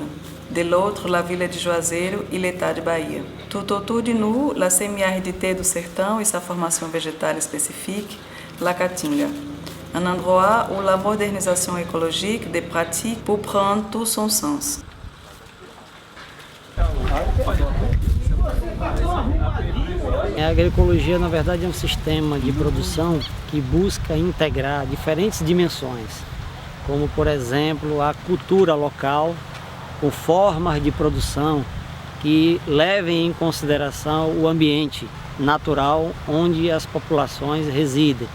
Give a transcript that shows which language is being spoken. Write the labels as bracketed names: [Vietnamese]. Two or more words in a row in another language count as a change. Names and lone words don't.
[French] De l'autre, la ville de Juazeiro et l'État de Bahia. Tout autour de nous, la semi-aridité du sertão et sa formation végétale spécifique, la Caatinga. Un endroit où la modernisation écologique des pratiques peut prendre tout son sens. [Portuguese] A agroecologia, na verdade, é um sistema de produção que busca integrar diferentes dimensões, como, por exemplo, a cultura local, com formas de produção que levem em consideração o ambiente natural onde as populações residem.